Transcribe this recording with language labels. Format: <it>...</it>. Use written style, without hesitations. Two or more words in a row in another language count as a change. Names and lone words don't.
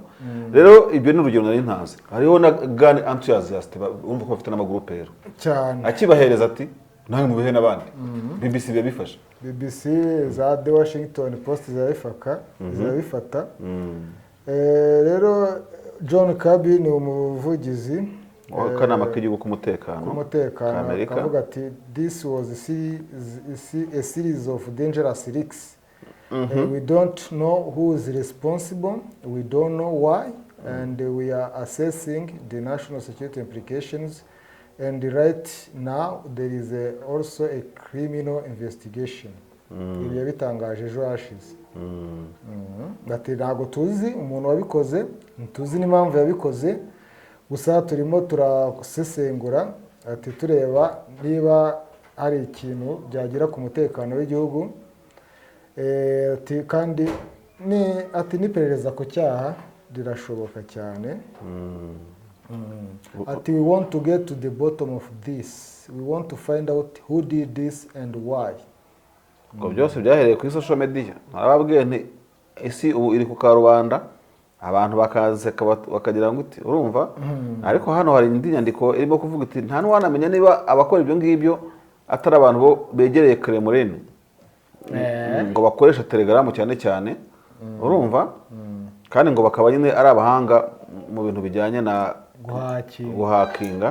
<rw>Rero ibyo ni urugero nari ntazi. Hariho na</rw> <en>gun enthusiast</en> <rw>urumva ko bafite n'amagroupe rero cyane, akibahereza ati nawe mubihe n'abandi. BBC bifasha, BBC za The Washington Post zirabifata. Rero John Kirby ni umuvugizi w'akanama k'igihugu k'umutekano akavuga ati</rw> <en>this was a series of dangerous risks. We don't know who is responsible, we don't know why, and we are assessing the national security implications, and right now there is also a criminal investigation.</en> <rw>Ibyo bitangaje ejo hashize. Ati ntabwo tuzi umuntu wabikoze, tuzi n'impamvu yabikoze, gusa turimo turasesengura ati tureba niba hari ikintu byagira ku mutekano w'igihugu. Ati kandi n'iperereza ku cyaha rirashoboka cyane.</rw> <en>Ati we want to get to the bottom of this, we want to find out who did this and why.</en> <rw>Ngo byose byahereye kuri</rw> <en>social media.</en> <rw>Arababwiye nti isi ubu iri ku karubanda, abantu bakazeka bakagira ngo uti urumva. Ariko hano hari indi nyandiko irimo kuvuga iti nta n'uwanamenya niba abakora ibyo ngibyo atari abantu bo begereye Kremlin, ngo bakoresha Telegram cyane urumva, kandi ngo bakaba nyine ari abahanga mu bintu bijyanye na guhakinga.</rw>